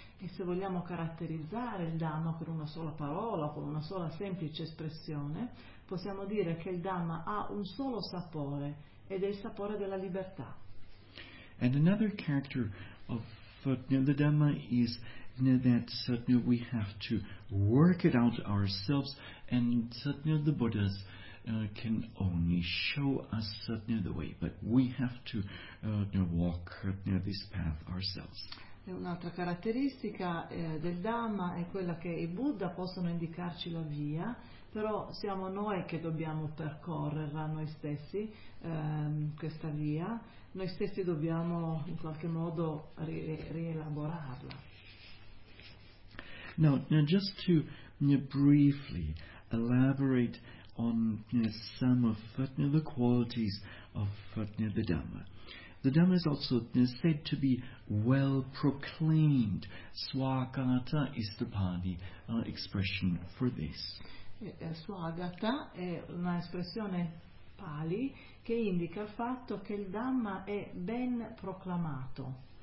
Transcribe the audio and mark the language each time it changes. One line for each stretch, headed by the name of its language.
Italian: E se vogliamo caratterizzare il Dhamma con una sola parola, con una sola semplice espressione, possiamo dire che il Dhamma ha un solo sapore, ed è il sapore della libertà.
English: And another character of the Dhamma is that we have to work it out ourselves, and the Buddhas can only show us the way, but we have to walk this path ourselves.
Italian: E un'altra caratteristica del Dhamma è quella che i Buddha possono indicarci la via, però siamo noi che dobbiamo percorrerla noi stessi, questa via, noi stessi dobbiamo in qualche modo rielaborarla.
English: Now just to briefly elaborate on some of the qualities of the Dhamma. The Dhamma is also said to be well proclaimed. Swagata is the Pali expression for this.
Italian: Swagata è una espressione Pali che indica il fatto che il Dhamma è ben proclamato.